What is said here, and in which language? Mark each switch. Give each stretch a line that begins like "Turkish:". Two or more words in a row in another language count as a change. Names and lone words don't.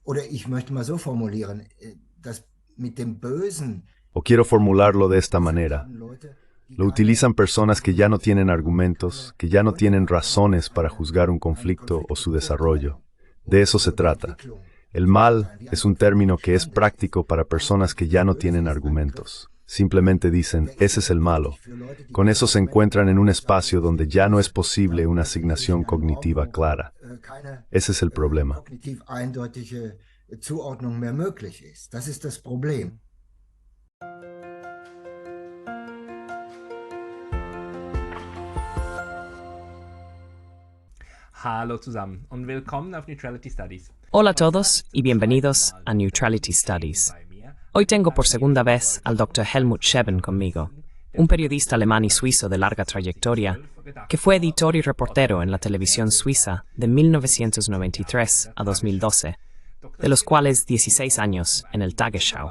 German: Oder ich möchte mal so formulieren, das mit dem Bösen.
Spanish: O quiero formularlo de esta manera. Lo utilizan personas que ya no tienen argumentos, que ya no tienen razones para juzgar un conflicto o su desarrollo. De eso se trata. El mal es un término que es práctico para personas que ya no tienen argumentos. Simplemente dicen, ese es el malo. Con eso se encuentran en un espacio donde ya no es posible una asignación cognitiva clara. Ese es el problema.
German: Kognitiv eindeutige Zuordnung mehr möglich ist. Das ist das Problem. Hallo zusammen und willkommen auf Neutrality Studies.
Spanish: Hola a todos y bienvenidos a Neutrality Studies. Hoy tengo por segunda vez al Dr. Helmut Scheben conmigo, un periodista alemán y suizo de larga trayectoria, que fue editor y reportero en la televisión suiza de 1993 a 2012, de los cuales 16 años en el Tagesschau.